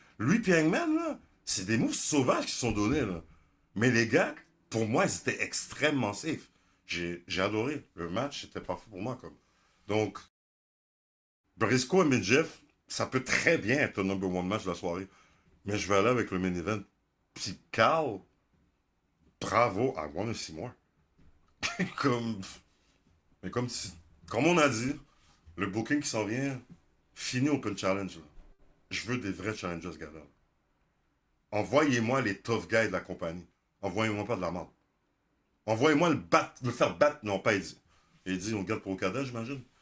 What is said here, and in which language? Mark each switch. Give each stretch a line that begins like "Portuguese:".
French: Lui et Hangman, là, c'est des moves sauvages qui sont donnés, là. Mais les gars, pour moi, ils étaient extrêmement safe. J'ai adoré. Le match, c'était parfait pour moi, comme. Donc, Briscoe et Midjeff, ça peut très bien être le
English: number one match
French: de la soirée. Mais je vais aller avec le main event. Puis
English: Carl, bravo, I want to see more.
French: comme... Mais comme on a dit, le booking qui s'en vient, fini Open Challenge. Là. Je veux des vrais challengers, ce gars-là. Envoyez-moi les tough guys de la compagnie. Envoyez-moi pas de la merde. Envoyez-moi le faire battre. Non, pas Eddie. Eddie, on garde pour Okada, j'imagine.